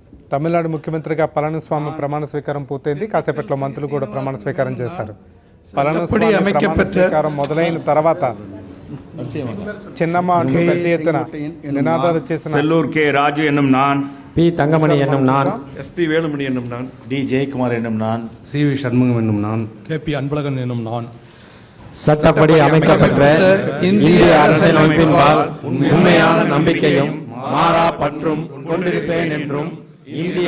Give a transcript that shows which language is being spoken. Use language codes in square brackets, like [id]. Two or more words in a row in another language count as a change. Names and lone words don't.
[te] తమిళనాడు ముఖ్యమంత్రిగా పళనిస్వామి ప్రమాణ స్వీకారం పూర్తయింది. కాసేపట్లో మంత్రులు కూడా ప్రమాణ స్వీకారం చేస్తారు. పళనిస్వామి ప్రమాణ స్వీకారం మొదలైన తర్వాత చిన్నమ్మ అంటూ పెద్ద ఎత్తున నినాదాలు చేసిన [ta] செல்லூர் கே ராஜு என்னும் நான், பி தங்கமணி என்னும் நான், எஸ்பி வேலுமணி என்னும் நான், டி ஜெயக்குமார் என்னும் நான், சி.வி. சண்முகம் என்னும் நான், கே.பி. அன்பழகன் என்னும் நான் சட்டப்படி அமைக்கப்பெற்ற இந்திய அரசியலமைப்பின்பால் உண்மையான நம்பிக்கையும் மாறா பற்றும் கொண்டிருப்பேன் என்றும் இந்திய